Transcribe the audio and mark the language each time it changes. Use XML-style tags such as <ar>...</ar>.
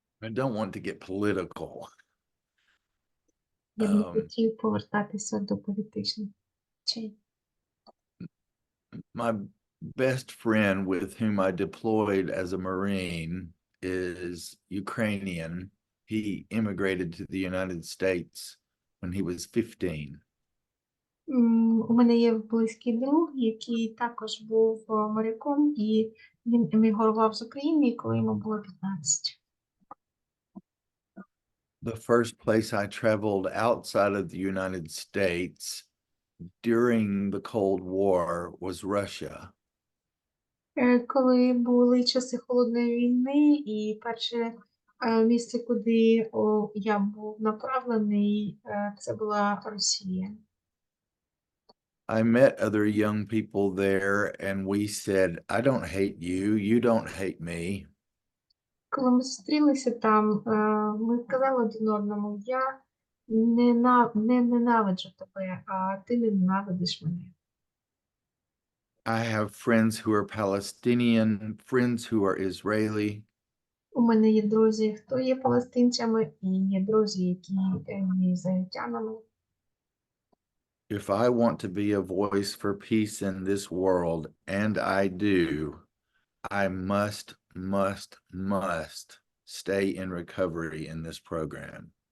<en>I don't want to get political.</en> <uk>Я б не хотів повертатися до політичних речей.</uk> <en>My best friend with whom I deployed as a Marine is Ukrainian. He immigrated to the United States when he was 15.</en> <uk>У мене є близький друг, який також був моряком, і він емігрував з України, коли йому було 15.</uk> <en>The first place I traveled outside of the United States during the Cold War was Russia.</en> <uk>Коли були часи холодної війни, і перше місце, куди я був направлений, це була Росія.</uk> <en>I met other young people there, and we said, I don't hate you, you don't hate me.</en> <uk>Коли ми зустрілися там, ми сказали один одному: я не ненавиджу тебе, а ти не ненавидиш мене.</uk> <en>I have friends who are Palestinian, friends who are Israeli.</en> <uk>У мене є друзі, хто є палестинцями, і є друзі, які є ізраїльтянами.</uk> <en>If I want to be a voice for peace in this world, and I do, I must stay in recovery in this program.</en>